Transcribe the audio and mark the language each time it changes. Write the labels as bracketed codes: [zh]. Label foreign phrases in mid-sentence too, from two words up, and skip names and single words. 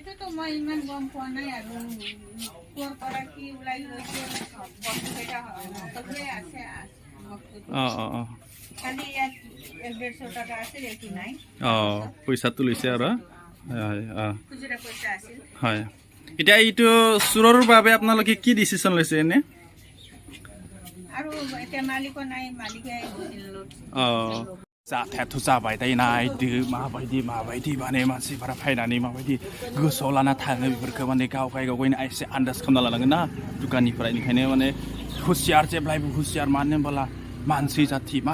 [as] পইচাটো লৈছে আৰু হয় এতিয়া এইটো চুৰৰ বাবে আপোনালোকে কি ডিচিশ্যন লৈছে এনে [brx] जाथायाथ' जाबाय दायो नायदो माबायदि माने मानसिफोरा फैनानै माबायदि गोसोआव लाना थाङो बेफोरखौ माने गावगायनो एसे आन्दाज खालामना लानांगोन ना दुकाननिफ्राय ओंखायनो माने हुसियार जेब्लायबो हुसियार मानो होनबोला मानसि जाथि मा